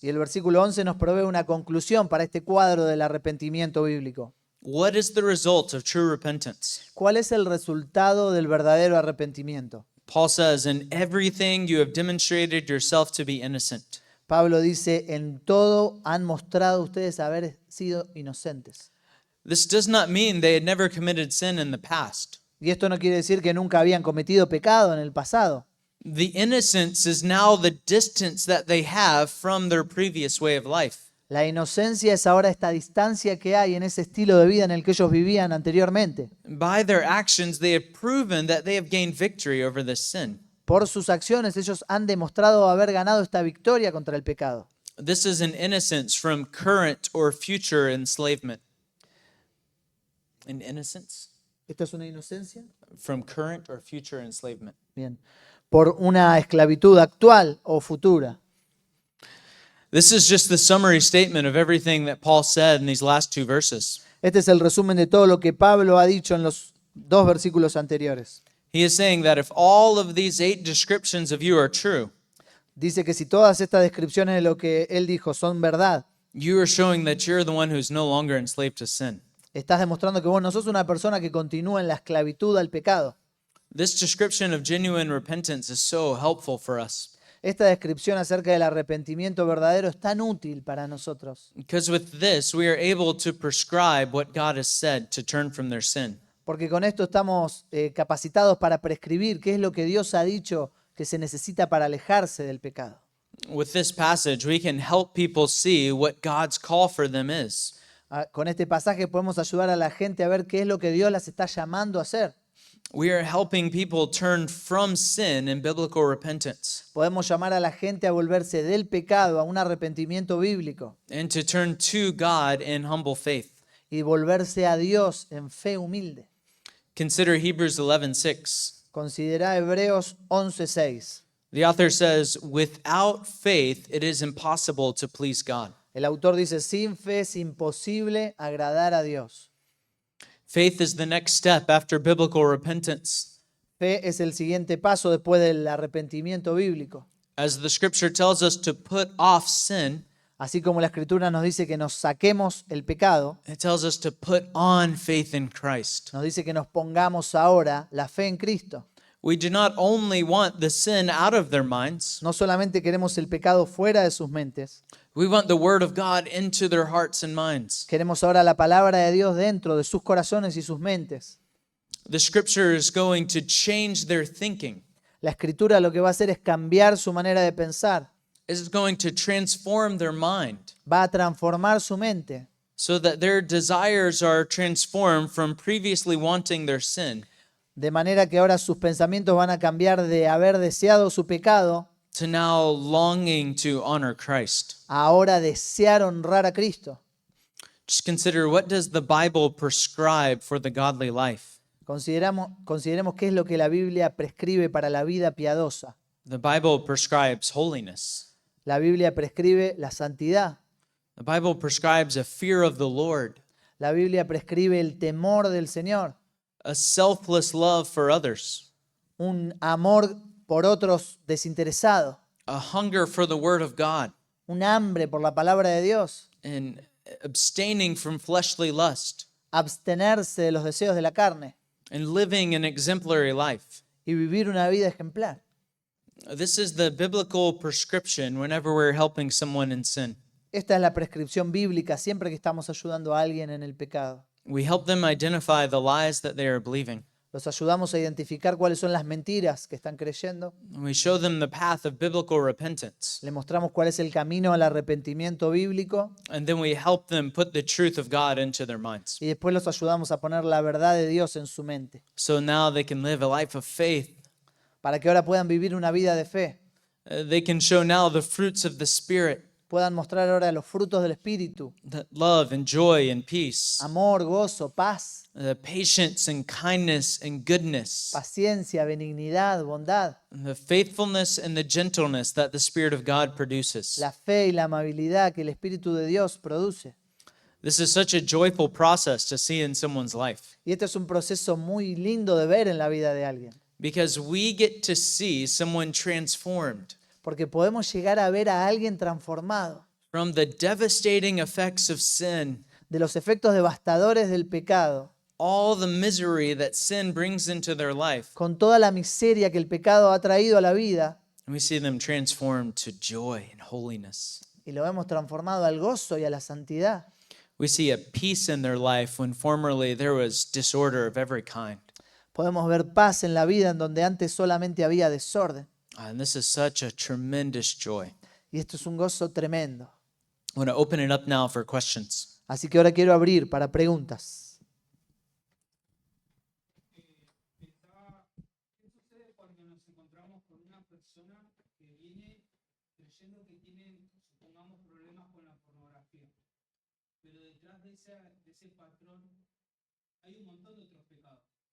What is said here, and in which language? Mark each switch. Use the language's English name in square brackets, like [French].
[Spanish] Y el versículo 11 nos provee una conclusión para este cuadro del arrepentimiento bíblico. [English] What is the result of true repentance? [Spanish] ¿Cuál es el resultado del verdadero arrepentimiento? [English] Paul says, "In everything you have demonstrated yourself to be innocent." [Spanish] Pablo dice, en todo han mostrado ustedes haber sido inocentes. [English] This does not mean they had never committed sin in the past. [Spanish] Y esto no quiere decir que nunca habían cometido pecado en el pasado. [English] The innocence is now the distance that they have from their previous way of life. [Spanish] La inocencia es ahora esta distancia que hay en ese estilo de vida en el que ellos vivían anteriormente. [English] By their actions, they have proven that they have gained victory over this sin. [Spanish] Por sus acciones ellos han demostrado haber ganado esta victoria contra el pecado. [English] This is an innocence from current or future enslavement. An innocence [Spanish] ¿Esto es una inocencia? [English] from current or future enslavement. [Spanish] Bien. Por una esclavitud actual o futura. [English] This is just the summary statement of everything that Paul said in these last two verses. [Spanish] Este es el resumen de todo lo que Pablo ha dicho en los dos versículos anteriores. [English] He is saying that if all of these 8 descriptions of you are true, [Spanish] Dice que si todas estas descripciones de lo que él dijo son verdad, [English] you are showing that you're the one who's no longer enslaved to sin. [Spanish] estás demostrando que vos no sos una persona que continúa en la esclavitud al pecado. [English] This description of genuine repentance is so helpful for us [Spanish] Esta descripción acerca del arrepentimiento verdadero es tan útil para nosotros, [English] because with this we are able to prescribe what God has said to turn from their sin. [Spanish] porque con esto estamos capacitados para prescribir qué es lo que Dios ha dicho que se necesita para alejarse del pecado. [English] With this passage, we can help people see what God's call for them is. [Spanish] Con este pasaje podemos ayudar a la gente a ver qué es lo que Dios las está llamando a hacer. [English] We are helping people turn from sin in biblical repentance [Spanish] Podemos llamar a la gente a volverse del pecado a un arrepentimiento bíblico [English] and to turn to God in humble faith. [Spanish] y volverse a Dios en fe humilde. [English] Consider Hebrews 11:6. [Spanish] Considera Hebreos 11:6. [English] The author says, "Without faith it is impossible to please God." [Spanish] El autor dice, sin fe es imposible agradar a Dios. [English] Faith is the next step after biblical repentance. [Spanish] Fe es el siguiente paso después del arrepentimiento bíblico. [English] As the scripture tells us to put off sin, [Spanish] Así como la Escritura nos dice que nos saquemos el pecado, [English] it tells us to put on faith in Christ. [Spanish] nos dice que nos pongamos ahora la fe en Cristo. [English] We do not only want the sin out of their minds, [Spanish] No solamente queremos el pecado fuera de sus mentes, [English] we want the word of God into their hearts and minds. [Spanish] queremos ahora la palabra de Dios dentro de sus corazones y sus mentes. [English] The scripture is going to change their thinking. [Spanish] La Escritura lo que va a hacer es cambiar su manera de pensar, [English] It's going to transform their mind [Spanish] va a transformar su mente, [English] so that their desires are transformed from previously wanting their sin [Spanish] de manera que ahora sus pensamientos van a cambiar de haber deseado su pecado [English] to now longing to honor Christ. [Spanish] a ahora desear honrar a Cristo. [English] Just consider, what does the Bible prescribe for the godly life? [Spanish] Consideremos qué es lo que la Biblia prescribe para la vida piadosa. [English] The Bible prescribes holiness. [Spanish] La Biblia prescribe la santidad. [English] The Bible prescribes a fear of the Lord, [Spanish] La Biblia prescribe el temor del Señor, [English] a selfless love for others, [Spanish] un amor por otros desinteresado, [English] a hunger for the Word of God, [Spanish] un hambre por la palabra de Dios, [English] and abstaining from fleshly lust, [Spanish] abstenerse de los deseos de la carne [English] and living an exemplary life. [Spanish] y vivir una vida ejemplar. [English] This is the biblical prescription whenever we're helping someone in sin. [Spanish] Esta es la prescripción bíblica siempre que estamos ayudando a alguien en el pecado. [English] We help them identify the lies that they are believing. [Spanish] Los ayudamos a identificar cuáles son las mentiras que están creyendo. [English] We show them the path of biblical repentance. [Spanish] Le mostramos cuál es el camino al arrepentimiento bíblico [English] And then we help them put the truth of God into their minds. [Spanish] y después los ayudamos a poner la verdad de Dios en su mente [English] So now they can live a life of faith. [Spanish] para que ahora puedan vivir una vida de fe, [English] They can show now the fruits of the Spirit, [Spanish] puedan mostrar ahora los frutos del Espíritu, [English] that love and joy and peace, [Spanish] amor, gozo, paz, [English] patience and kindness and goodness, [Spanish] paciencia, benignidad, bondad, [English] and the faithfulness and the gentleness that the Spirit of God produces. [Spanish] la fe y la amabilidad que el Espíritu de Dios produce. [English] This is such a joyful process to see in someone's life, [Spanish] Y este es un proceso muy lindo de ver en la vida de alguien, [English] because we get to see someone transformed [Spanish] porque podemos llegar a ver a alguien transformado [English] from the devastating effects of sin, [Spanish] de los efectos devastadores del pecado, [English] all the misery that sin brings into their life. [Spanish] con toda la miseria que el pecado ha traído a la vida, [English] And we see them transformed to joy and holiness. [Spanish] y lo hemos transformado al gozo y a la santidad. [English] We see a peace in their life when formerly there was disorder of every kind. [Spanish] Podemos ver paz en la vida en donde antes solamente había desorden. [English] And this is such a tremendous joy. [Spanish] Y esto es un gozo tremendo. [English] I want to open it up now for questions. [Spanish] Así que ahora quiero abrir para preguntas. ¿Qué sucede cuando nos encontramos con una persona que viene creyendo que tiene, supongamos, problemas con la pornografía? Pero detrás de ese patrón hay un montón de otros pecados.